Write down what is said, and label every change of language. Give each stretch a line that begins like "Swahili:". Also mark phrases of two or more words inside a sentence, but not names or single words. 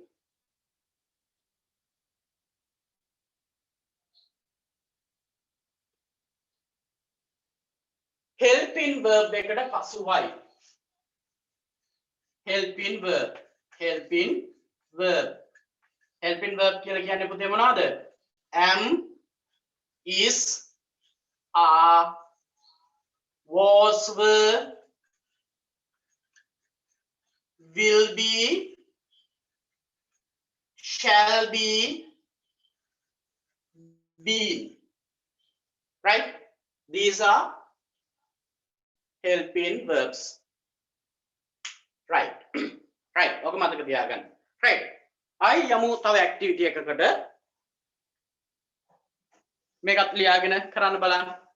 English: helping verb
Sinhala: එකට පසුවයි
English: helping verb
Sinhala: කියලා කියන්නේ පුතේ මොනවද
English: am is are was were will be shall be been right these are helping verbs right right
Sinhala: ඔක මතක තියාගන්න
English: right
Sinhala: අය යමු තව
English: activity
Sinhala: එකකට මේකත් ලියාගෙන කරන්න බලන්න